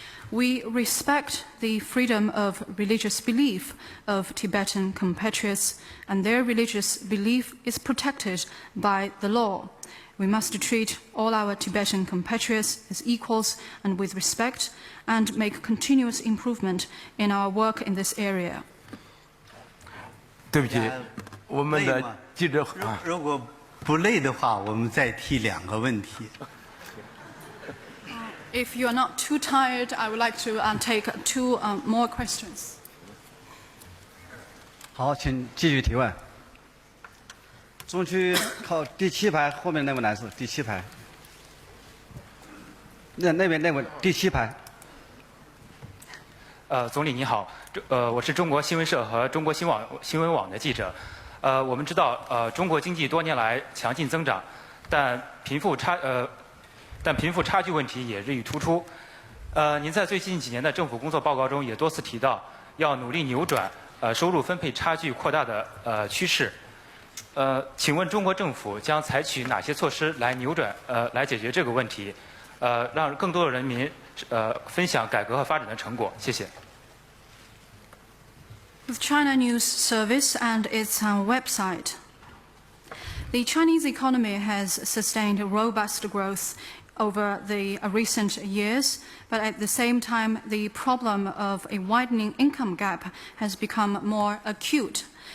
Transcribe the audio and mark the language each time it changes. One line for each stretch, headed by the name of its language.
English: We respect the freedom of religious belief of Tibetan compatriots, and their religious belief is protected by the law. We must treat all our Tibetan compatriots as equals and with respect, and make continuous improvement in our work in this area.
Chinese: 对不起，我们的记者如果不累的话，我们再提2个问题。
English: If you are not too tired, I would like to take 2 more questions.
Chinese: 好，请继续提问。中区靠第7排后面那位男士，第7排。那边那位第7排。总理你好，我是中国新闻社和中国新闻网的记者。我们知道，中国经济多年来强劲增长，但贫富差距问题也日益突出。您在最近几年的政府工作报告中也多次提到，要努力扭转收入分配差距扩大的趋势。请问中国政府将采取哪些措施来扭转来解决这个问题？让更多的人民分享改革和发展的成果？谢谢。
English: With China News Service and its website, the Chinese economy has sustained robust growth over the recent years, but at the same time, the problem of a widening income gap has become more acute.